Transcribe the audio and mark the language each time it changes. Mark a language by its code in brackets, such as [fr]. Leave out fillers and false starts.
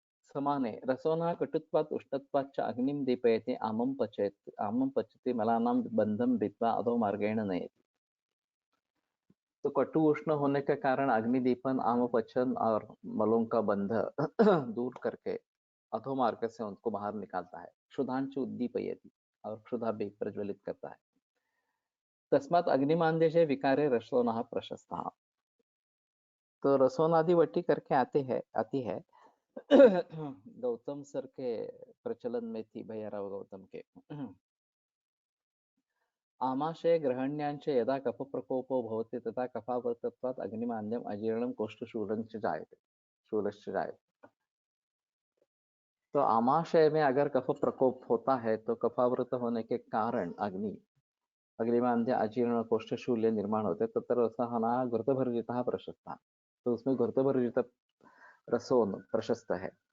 [sa] समाने रसोना कटुत्वात् उष्णत्वाच्च अग्निं दीपयति आमं पचति मलानां बंधं भित्वा अधो मार्गेण नयति। [hi] तो कटु उष्ण होने के कारण अग्निदीपन आम पचन और मलों का बंध दूर करके अधोमार्ग से उनको बाहर निकालता है। [sa] क्षुधांच उद्दीपयति [hi] और क्षुधा भी प्रज्वलित करता है। [sa] तस्मात् अग्निमांदेशे विकारे रसोनः प्रशस्तः। [hi] तो रसोनादि वटी करके आती है। गौतम सर के प्रचलन में थी, भैयाराव गौतम के। [sa] आमाशय ग्रहण्याञ्च यदा कफप्रकोपो भवति तथा कफावृतत्वात् अग्निमान्द्यम् अजीर्णं कोष्ठशूलञ्च जायते, शूलश्च जायते। [hi] तो आमाशय में अगर कफ प्रकोप होता है तो कफावृत होने के कारण अग्निमांद्य अजीर्ण कोष्ठशूल्य निर्माण होते, [sa] तत्र रसः घृतभर्जितः प्रशस्तः। [hi] तो उसमें घृतभर्जित रसोन प्रशस्त है।